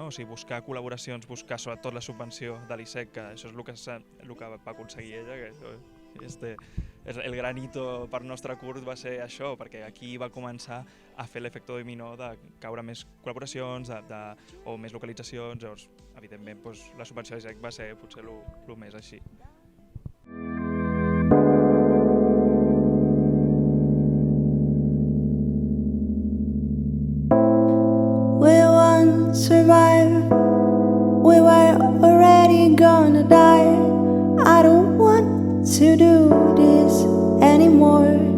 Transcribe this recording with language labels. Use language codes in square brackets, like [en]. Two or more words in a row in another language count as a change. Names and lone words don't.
[ca] O sigui, buscar col·laboracions, buscar sobretot la subvenció de l'ISEC, que això és el que va aconseguir ella, que el gran hito per nostre curt va ser això, perquè aquí va començar a fer l'efecte dominó de caure més col·laboracions o més localitzacions, llavors, evidentment, la subvenció d'ISEC va ser potser el més així. [en] We won't survive, we were already gonna die. I don't want to do this anymore.